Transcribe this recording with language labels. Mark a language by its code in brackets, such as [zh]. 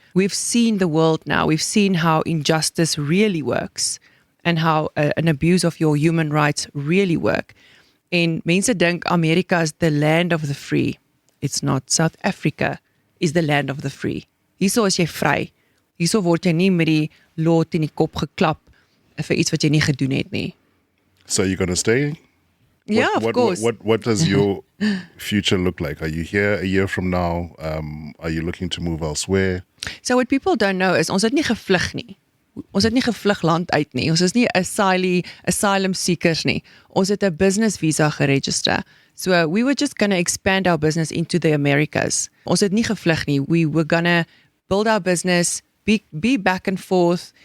[en] We've seen the world now. We've seen how injustice really works and how an abuse of your human rights really work. [af] En mense dink [en] Amerika is the land of the free. It's not. South Africa is the land of the free. [af] Hierso is jy vry. Hierso word jy nie met die lot in die kop geklap vir iets wat jy nie gedoen het nie. [en] So you're going to stay? Yeah, of course. What does your future look like? Are you here a year from now? Are you looking to move elsewhere? So what people don't know is [af] ons het nie gevlug nie. Ons het nie gevlug land uit nie. [en] Ons is nie asylum seekers nie. [af] Ons het 'n business visa geregister. [en] So we were just going to expand our business into the Americas. [af] Ons het nie gevlug nie. [en] We were going to build our business, be back and forth.